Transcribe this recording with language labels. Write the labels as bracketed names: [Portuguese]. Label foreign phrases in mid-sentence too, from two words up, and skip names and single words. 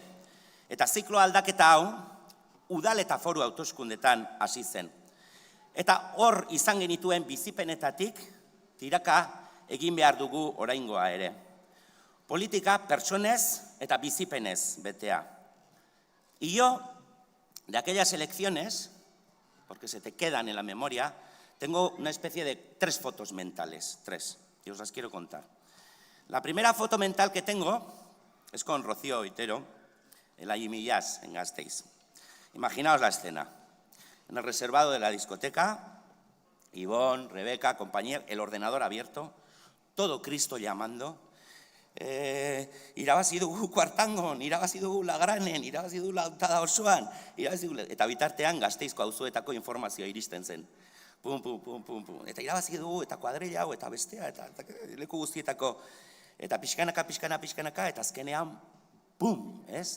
[Basque] Eta ziklo aldaketa hau, udal eta foru hauteskundetan hasi zen. Eta hor izan genituen bizipenetatik, tiraka egin behar dugu oraingoa ere. Politika pertsonez eta bizipenez betea. [Spanish] Y yo, de aquellas elecciones, porque se te quedan en la memoria, tengo una especie de 3 fotos mentales, 3, y os las quiero contar. La primera foto mental que tengo es con Rocío Oitero, en la Jimmy Jazz, en Gasteiz. Imaginaos la escena. En el reservado de la discoteca, Ivonne, Rebeca, compañía, el ordenador abierto, todo Cristo llamando, [Basque] irabazi dugu kuartangon, irabazi dugu lagranen, irabazi dugu lautada osoan, eta bitartean Gasteizko auzoetako informazioa iristen zen. Pum. Eta irabazi dugu, eta kuadrilla hau, eta bestea, eta leku guztietako, eta pixkanaka, eta azkenean, pum, ez?